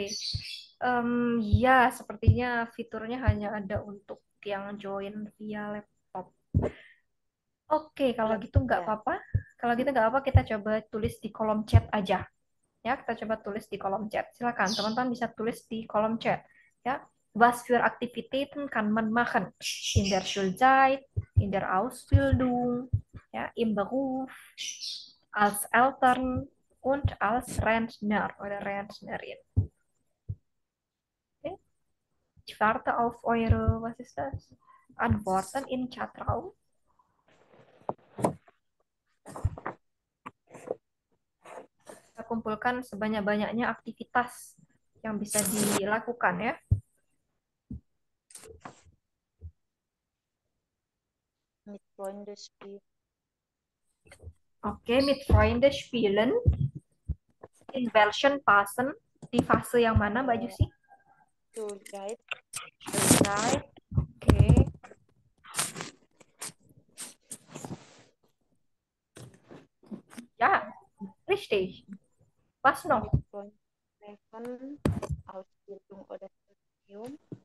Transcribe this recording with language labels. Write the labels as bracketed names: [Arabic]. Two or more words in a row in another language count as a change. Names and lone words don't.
[Indonesian] Ya, sepertinya fiturnya hanya ada untuk yang join via laptop. Oke, kalau gitu nggak Ya. apa-apa. Kalau gitu nggak apa-apa, kita coba tulis di kolom chat aja. Ya, kita coba tulis di kolom chat. Silakan, teman-teman bisa tulis di kolom chat. Ya, [German] was für Aktivitäten kann man machen? In der Schulzeit, in der Ausbildung, ja, im Beruf, als Eltern und als Rentner oder Rentnerin. Okay. Ich warte auf eure, was ist das? Antworten im Chatraum. [Indonesian] Kita kumpulkan sebanyak-banyaknya aktivitas yang bisa dilakukan ya. [German] Mit Freunden spielen. Oke, mit Freunden spielen. In welchen Phasen? [Indonesian] Di fase yang mana, Mbak Jusi? [German] Schulzeit. Schulzeit. Oke. Ja, richtig. Was noch? Mit Freunden treffen, Ausbildung oder Studium.